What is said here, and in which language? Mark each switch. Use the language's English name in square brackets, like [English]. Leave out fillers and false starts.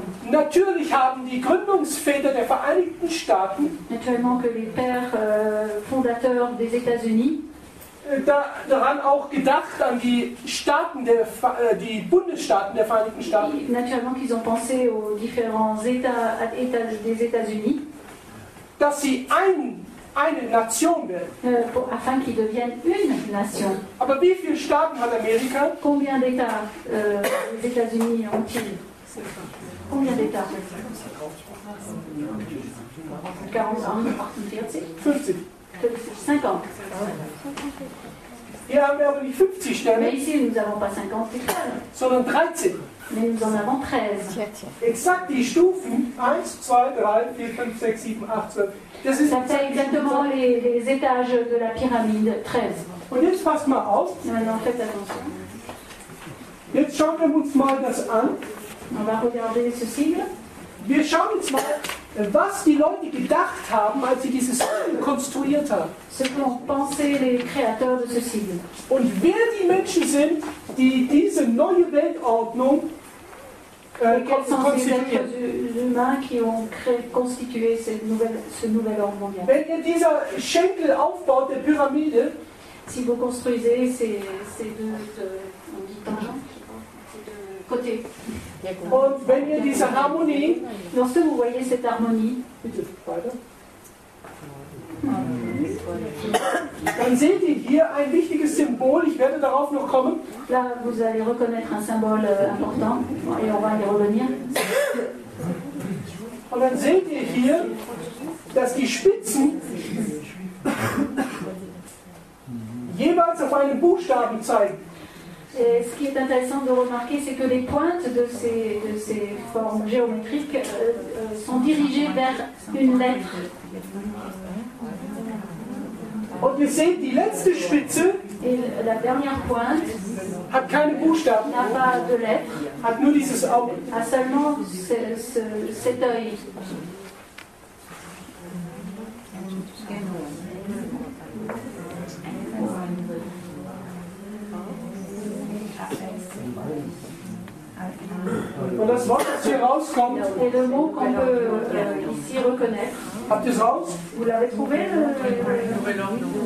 [German] Natürlich haben die Gründungsväter der Vereinigten Staaten [French] naturellement que les pères fondateurs des États-Unis [German] daran auch gedacht, an die Staaten die Bundesstaaten der Vereinigten Staaten. [French] Naturellement qu'ils ont pensé aux différents États des États-Unis. [German] Dass sie eine Nation werden. [French] Afin qu'ils deviennent une nation. [German] Aber wie viele Staaten hat Amerika? [French] Combien d'États les États-Unis ont-ils? Combien d'États? 40, 48? 50. 50. [German] Hier haben wir aber nicht 50 Sterne. [French] Mais ici, nous n'avons pas 50 étoiles. [German] Sondern 13. [French] Mais nous en avons 13. [German] Exakt die Stufen 1, 2, 3, 4, 5, 6, 7, 8, 12. Das ist [French] ça fait exactement les étages de la pyramide, 13. [German] Und jetzt passt mal auf. [French] Maintenant, faites attention. [German] Jetzt schauen wir uns mal das an. [French] On va regarder ce sigle. [German] Wir schauen jetzt mal, was die Leute gedacht haben, als sie dieses Siegel konstruiert haben. [French] Ce qu'ont pensé les créateurs de ce sigle. [German] Und wer die Menschen sind, die diese neue Weltordnung [French] quels sont ces êtres humains qui ont constitué ce nouvel ordre mondial. [German] Wenn ihr dieser Schenkel aufbaut, der Pyramide, [French] si vous construisez ces deux on dit tangents, ces deux côtés. [German] Und wenn ihr diese Harmonie, [French] lorsque vous voyez cette harmonie, [German] bitte weiter, dann seht ihr hier ein wichtiges Symbol, ich werde darauf noch kommen. [French] Là, vous allez reconnaître un symbole important, et on va y revenir. [German] Und dann seht ihr hier, dass die Spitzen jeweils auf einen Buchstaben zeigen. [French] Et ce qui est intéressant de remarquer, c'est que les pointes de ces formes géométriques sont dirigées vers une lettre. [German] Und ihr seht, die letzte Spitze [French] et la dernière pointe [German] hat keine Buchstaben, [French] n'a pas de lettres, [German] hat nur dieses Auge. [French] A seulement cet œil. [German] Und das Wort, das hier rauskommt, [French] et le mot qu'on peut ici reconnaître. [German] Habt ihr es raus? [French] Vous l'avez trouvé, Nouvel ordre?